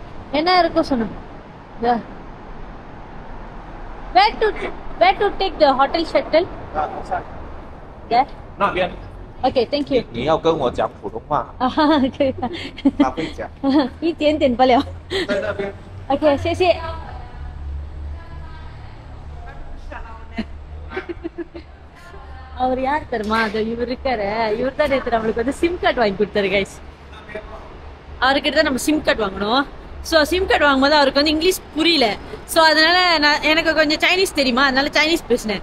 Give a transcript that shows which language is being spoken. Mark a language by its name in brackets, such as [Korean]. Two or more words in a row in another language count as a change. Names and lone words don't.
[Tamil] என்ன இருக்கும் சொன்ன? [English] Where to take the hotel shuttle? There. [Chinese] 那边 [English] Okay, thank you. [Chinese] 你要跟我讲普通话，可以。他会讲。一点点不了。在那边。 [Tamil] Okay, 谢谢。அவர் யார் தெரியுமா? அது இவர் இருக்காரு. இவர் தான் நேற்று நம்மளுக்கு வந்து [English] sim card [Tamil] வாங்கி கொடுத்தாரு கைஸ். அவர்கிட்ட தான் நம்ம [English] sim card [Tamil] வாங்கணும். ஸோ [English] sim card [Tamil] வாங்கும்போது அவருக்கு வந்து இங்கிலீஷ் புரியல. ஸோ அதனால எனக்கு கொஞ்சம் சைனீஸ் தெரியுமா, அதனால சைனீஸ் பேசினேன்.